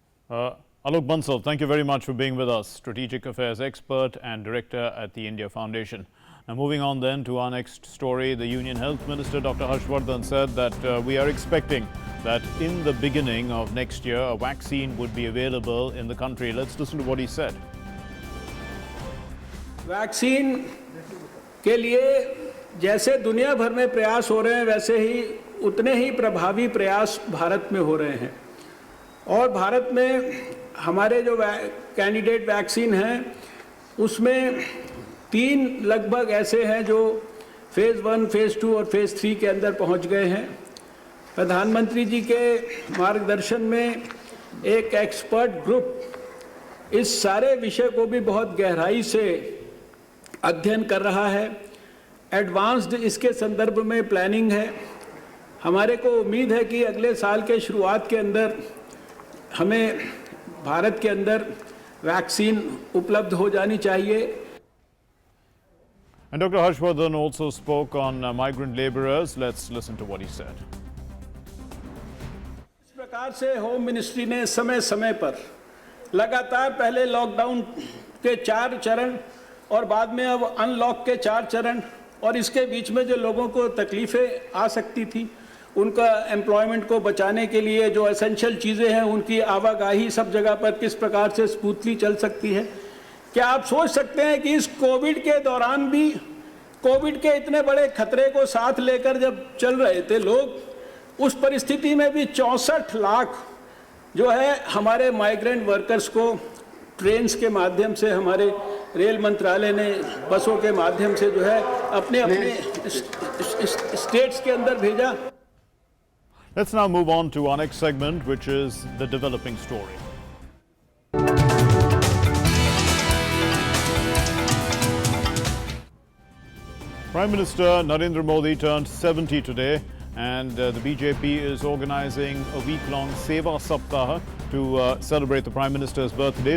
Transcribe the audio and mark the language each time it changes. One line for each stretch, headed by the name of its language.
English: Alok Bansal, thank you very much for being with us, Strategic Affairs expert and director at the India Foundation. Now moving on then to our next story, the Union Health Minister Dr. Harshvardhan said that we are expecting that in the beginning of next year a vaccine would be available in the country. Let's listen to what he said.
Hindi: Vaccine के लिए जैसे दुनिया भर में प्रयास हो रहे हैं, वैसे ही उतने ही प्रभावी प्रयास भारत में हो रहे हैं। और भारत में हमारे जो कैंडिडेट वैक्सीन हैं, उसमें 3 लगभग ऐसे हैं जो फेज़ 1, फेज़ 2 और फेज़ 3 के अंदर पहुंच गए हैं। प्रधानमंत्री जी के मार्गदर्शन में एक एक्सपर्ट ग्रुप इस सारे विषय को भी बहुत गहराई से अध्ययन कर रहा है। एडवांस्ड इसके संदर्भ में प्लानिंग है। हमारे को उम्मीद है कि अगले साल के शुरुआत के अंदर हमें भारत के अंदर वैक्सीन उपलब्ध हो जानी चाहिए।
English: And Dr. Harshvardhan also spoke on migrant laborers. Let's listen to what he said.
Hindi: इस प्रकार से होम मिनिस्ट्री ने समय समय पर लगातार पहले लॉकडाउन के 4 चरण और बाद में अब अनलॉक के 4 चरण, और इसके बीच में जो लोगों को तकलीफ़ें आ सकती थी, उनका एम्प्लॉयमेंट को बचाने के लिए जो एसेंशियल चीज़ें हैं, उनकी आवाजाही सब जगह पर किस प्रकार से स्मूथली चल सकती है। क्या आप सोच सकते हैं कि इस कोविड के दौरान भी, कोविड के इतने बड़े खतरे को साथ लेकर जब चल रहे थे लोग, उस परिस्थिति में भी 64 लाख जो है हमारे माइग्रेंट वर्कर्स को ट्रेन्स के माध्यम से, हमारे रेल मंत्रालय ने बसों के माध्यम से जो है अपने अपने स्टेट्स के अंदर भेजा।
English: Let's now move on to our next segment, which is the developing story. Prime Minister Narendra Modi turned 70 today, and the BJP is organizing a week-long Seva Saptaha to celebrate the Prime Minister's birthday.